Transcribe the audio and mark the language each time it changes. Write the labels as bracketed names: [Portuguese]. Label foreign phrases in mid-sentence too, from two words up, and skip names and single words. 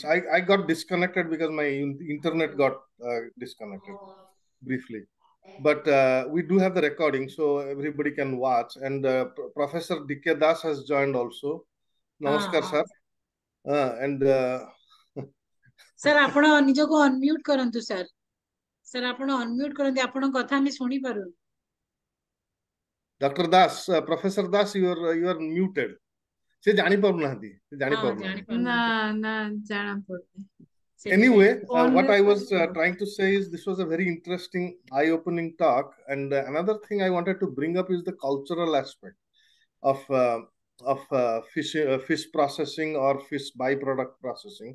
[English] I got disconnected because my internet got disconnected briefly. But we do have the recording, so everybody can watch. And Professor D.K. Das has joined also. Namaskar, sir. And sir, [Odia] ଆପଣ ନିଜକୁ unmute କରନ୍ତୁ sir. Sir, ଆପଣ unmute କରନ୍ତୁ, ଆପଣଙ୍କ କଥା ଆମେ ଶୁଣି ପାରୁନୁ. [English] Dr. Das, Professor Das, you are muted. [Odia] ସେ ଜାଣି ପାରୁନାହାନ୍ତି. [English] Anyway, what I was trying to say is this was a very interesting, eye-opening talk. And another thing I wanted to bring up is the cultural aspect of fish processing or fish byproduct processing.